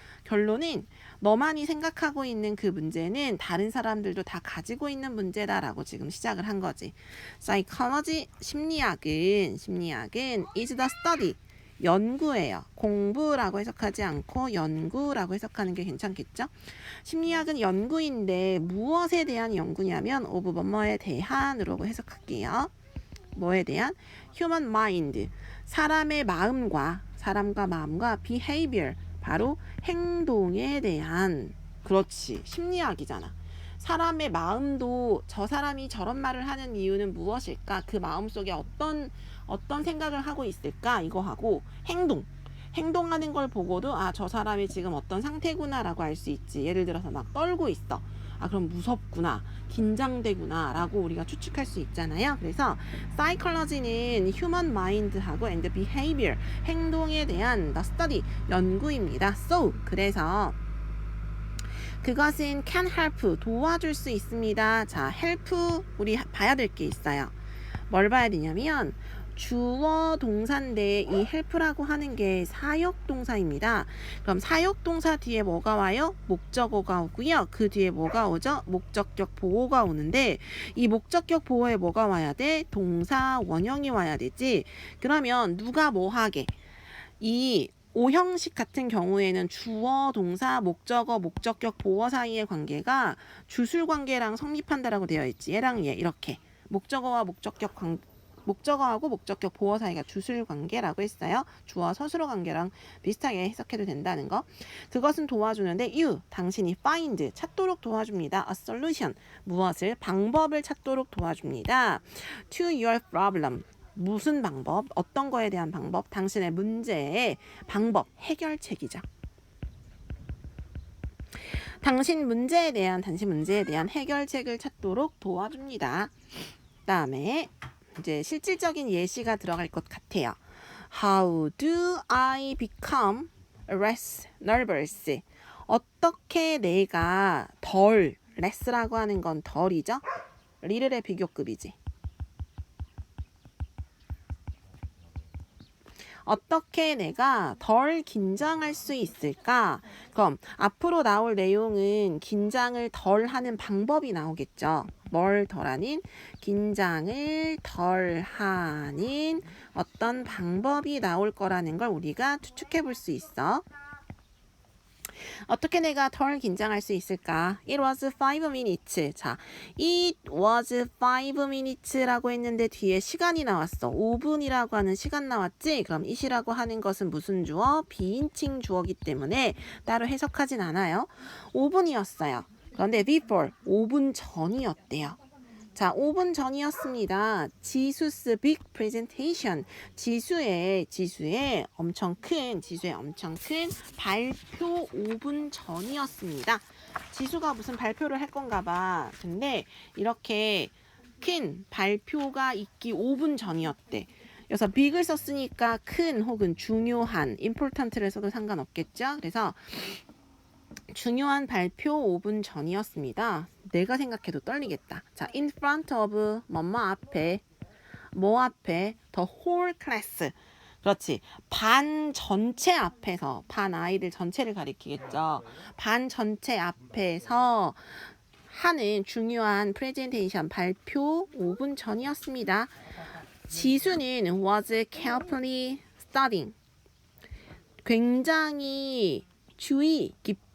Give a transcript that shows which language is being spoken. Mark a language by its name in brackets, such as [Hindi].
[Korean] 결론은 너만이 생각하고 있는 그 문제는 다른 사람들도 다 가지고 있는 문제다라고 지금 시작을 한 거지. [English] Psychology, [Korean] 심리학은 [English] is the study, [Korean] 연구예요. 공부라고 해석하지 않고 연구라고 해석하는 게 괜찮겠죠? 심리학은 연구인데 무엇에 대한 연구냐면 of 뭐뭐에 대한으로 해석할게요. 뭐에 대한? human mind, 사람의 마음과 behavior, 바로 행동에 대한, 그렇지, 심리학이잖아. 사람의 마음도 저 사람이 저런 말을 하는 이유는 무엇일까? 그 마음속에 어떤 생각을 하고 있을까? 이거 하고 행동하는 걸 보고도 아, 저 사람이 지금 어떤 상태구나라고 알 수 있지. 예를 들어서 막 떨고 있어. 아, 그럼 무섭구나, 긴장되구나 라고 우리가 추측할 수 있잖아요. 그래서 psychology는 human mind하고 [English] and behavior, [Korean] 행동에 대한 the study, 연구입니다. So, 그래서 그것은 [English] can help, [Korean] 도와줄 수 있습니다. 자, help, 우리 봐야 될 게 있어요. 뭘 봐야 되냐면 주어 동사인데 이 help라고 하는 게 사역동사입니다. 그럼 사역동사 뒤에 뭐가 와요? 목적어가 오고요. 그 뒤에 뭐가 오죠? 목적격 보호가 오는데 이 목적격 보호에 뭐가 와야 돼? 동사 원형이 와야 되지. 그러면 누가 뭐 하게? 이 오형식 같은 경우에는 주어, 동사, 목적어, 목적격, 보어 사이의 관계가 주술 관계랑 성립한다라고 되어 있지. 얘랑 얘 이렇게 목적어와 목적어하고 목적격 보어 사이가 주술 관계라고 했어요. 주어 서술어 관계랑 비슷하게 해석해도 된다는 거. 그것은 도와주는데 you, 당신이 find, 찾도록 도와줍니다. [English] a solution, [Korean] 무엇을? 방법을 찾도록 도와줍니다. [English] to your problem, [Korean] 무슨 방법? 어떤 거에 대한 방법? 당신의 문제의 방법, 해결책이죠. 당신 문제에 대한 해결책을 찾도록 도와줍니다. 그다음에 이제 실질적인 예시가 들어갈 것 같아요. [English] How do I become less nervous? [Korean] 어떻게 내가 덜, less라고 하는 건 덜이죠? little의 비교급이지. 어떻게 내가 덜 긴장할 수 있을까? 그럼 앞으로 나올 내용은 긴장을 덜 하는 방법이 나오겠죠. 뭘 덜하는? 긴장을 덜 하는 어떤 방법이 나올 거라는 걸 우리가 추측해 볼 수 있어. 어떻게 내가 덜 긴장할 수 있을까? [English] It was 5 minutes. [Korean] 자, [English] it was 5 minutes [Korean] 라고 했는데 뒤에 시간이 나왔어. 5분이라고 하는 시간 나왔지? 그럼 it이라고 하는 것은 무슨 주어? 비인칭 주어기 때문에 따로 해석하진 않아요. 5분이었어요. 그런데 before, 5분 전이었대요. 자, 5분 전이었습니다. [English] 지수's big presentation. [Korean] 지수의 엄청 큰 발표 5분 전이었습니다. 지수가 무슨 발표를 할 건가 봐. 근데 이렇게 큰 발표가 있기 5분 전이었대. 그래서 big을 썼으니까 큰 혹은 중요한, important를 써도 상관없겠죠. 그래서 중요한 발표 5분 전이었습니다. 내가 생각해도 떨리겠다. [English] 자, in front of [Korean] 뭐뭐 앞에, 뭐 앞에, [English] the whole class. [Korean] 그렇지. 반 전체 앞에서, 반 아이들 전체를 가리키겠죠. 반 전체 앞에서 하는 중요한 프레젠테이션 발표 5분 전이었습니다. 지수는 [English] was carefully studying. [Korean] 굉장히 주의 깊게